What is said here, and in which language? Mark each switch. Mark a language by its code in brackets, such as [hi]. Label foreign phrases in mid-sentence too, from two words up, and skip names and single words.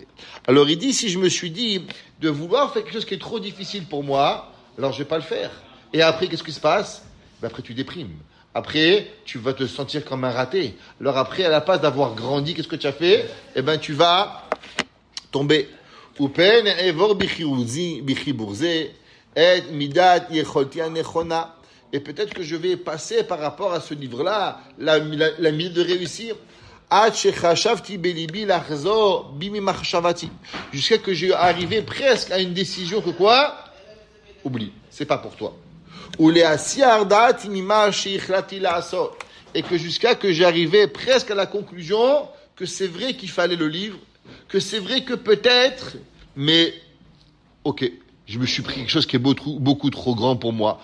[fr] Alors il dit, si je me suis dit de vouloir faire quelque chose qui est trop difficile pour moi, alors je vais pas le faire. Et après, qu'est-ce qui se passe? Après, tu déprimes. Après, tu vas te sentir comme un raté. Alors après, à la place d'avoir grandi, qu'est-ce que tu as fait? Eh ben, tu vas tomber. [he] ופן אעבור בחיבור זה את מידת יכולתי הנכונה. [fr] Et peut-être que je vais passer par rapport à ce livre-là, la minute de réussir. Jusqu'à que j'ai arrivé presque à une décision que quoi? Oublie, c'est pas pour toi. Et que jusqu'à que j'arrivais presque à la conclusion que c'est vrai qu'il fallait le livre, que c'est vrai que peut-être, mais ok, je me suis pris quelque chose qui est beaucoup trop grand pour moi.